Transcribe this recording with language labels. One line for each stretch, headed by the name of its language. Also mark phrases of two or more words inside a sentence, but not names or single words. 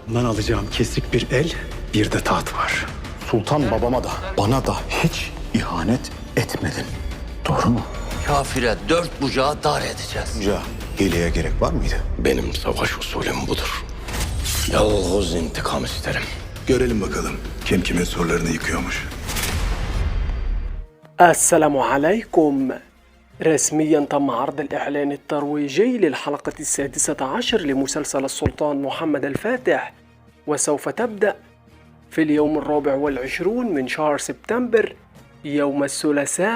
Turkish: Bundan alacağım kesik bir el, bir de taht var. Sultan babama da bana da hiç ihanet etmedin. Doğru mu? Kafire 4 bucağı dar edeceğiz. Hoca, hileye gerek var mıydı? Benim savaş usulüm budur. Yalnız intikam isterim. Görelim bakalım kim kimin sorularını yıkıyormuş.
Arabic: السلام عليكم. رسميا تم عرض الإعلان الترويجي للحلقة 16 لمسلسل السلطان محمد الفاتح، وسوف تبدأ في اليوم 24 من شهر سبتمبر يوم الثلاثاء.